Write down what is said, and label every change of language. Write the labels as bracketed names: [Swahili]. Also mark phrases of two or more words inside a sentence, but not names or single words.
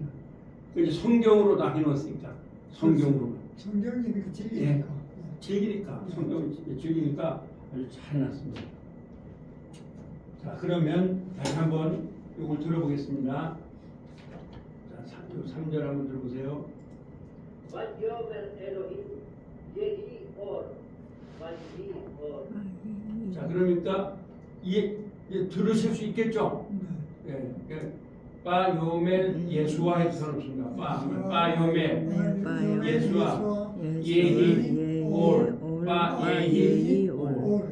[Korean] 이제 성경으로 다 해놓았으니까 성경으로. 성경이니까 진리니까. 예. 즐기니까 성경 즐기니까 아주 잘 해놨습니다. 자, 그러면 다시 한번 이걸 들어보겠습니다. 자, 3절 한번 들어보세요. [Hebrew] ויאמר אלוהים יהי אור ויהי אור. [Korean] 자, 그러니까 이게 들으실 수 있겠죠? 네. 예, [Hebrew] ויאמר ישוע [Korean] 해서 상관없습니다. [Hebrew] ויאמר ישוע יהי אור ויהי אור.